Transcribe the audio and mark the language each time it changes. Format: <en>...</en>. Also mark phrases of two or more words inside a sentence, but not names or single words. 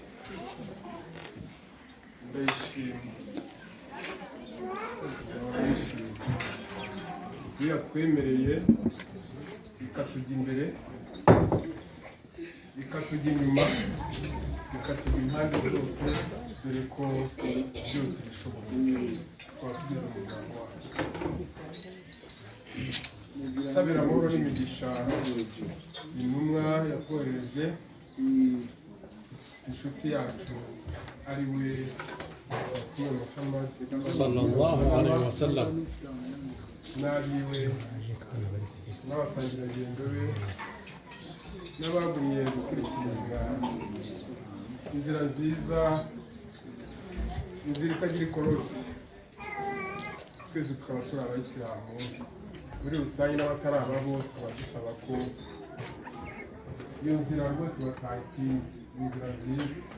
<rw>Ndayishimye iyo yatwemereye bikatujya imbere bikatujya inyuma bikatujya impande zose, dore ko byose bishoboka twaba tugeze mu muryango wacu. Sabira amahoro n'imigisha intumwa yatwohereje inshuti yacu ari we Muhammad</rw> <ar>صلى الله عليه وسلم</ar> <rw>n'abiwe n'abasangirangendo be n'abagumye gukurikiza inzira nziza, inzira itagira ikorosi. Twese tukaba turi abayisilamu muri rusange n'abatari ababo, tukaba dusaba ko iyo nzira rwose batatinya, inzira nziza</rw>